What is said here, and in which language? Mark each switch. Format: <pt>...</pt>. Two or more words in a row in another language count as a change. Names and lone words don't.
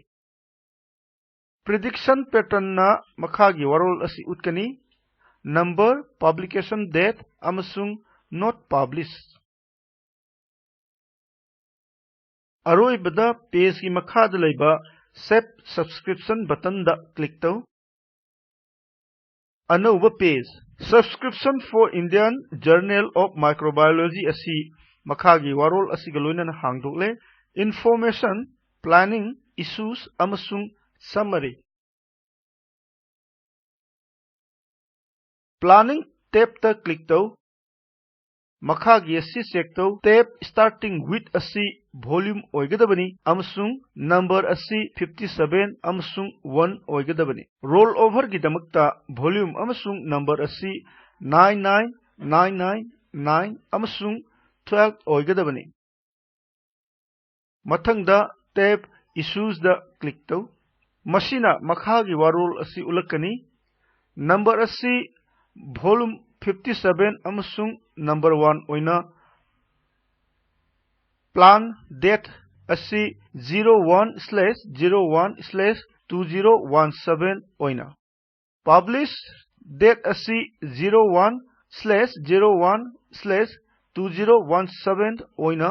<en>Prediction pattern</en> <mni>na makhagi warol asi utkani.</mni> <en>Number, publication date amasung not published.</en> <mni>Aroibada page ki makhada leiba</mni> <en>save subscription button</en> <mni>da click tau. Anauba</mni> <en>page subscription for Indian Journal of Microbiology</en> <mni>asi makhagi warol asi galoinan hangdokle.</mni> <en>Information, planning, issues amasung summary. Planning tab</en> <mni>ta click tau. Makhagi asi check tau.</mni> <en>Tab starting with</en> <mni>asi volume oigadabani amasung number asi 57 amasung 1 oigadabani.</mni> <en>Roll over</en> <mni>gi damakta volume amasung number asi 99999 amasung 12 oigadabani. Mathangda</mni> <en>tab issues</en> <mni>da click tau. মসিনা মখাগী ৱারোল অসি উলক্কনি নম্বর অসি ভলিউম 57 অমসুং নম্বর 1 ওইনা</mni> <en>plan date</en> <mni>অসি 01/01/2017 ওইনা</mni> <en>publish date</en> <mni>অসি 01/01/2017 ওইনা</mni>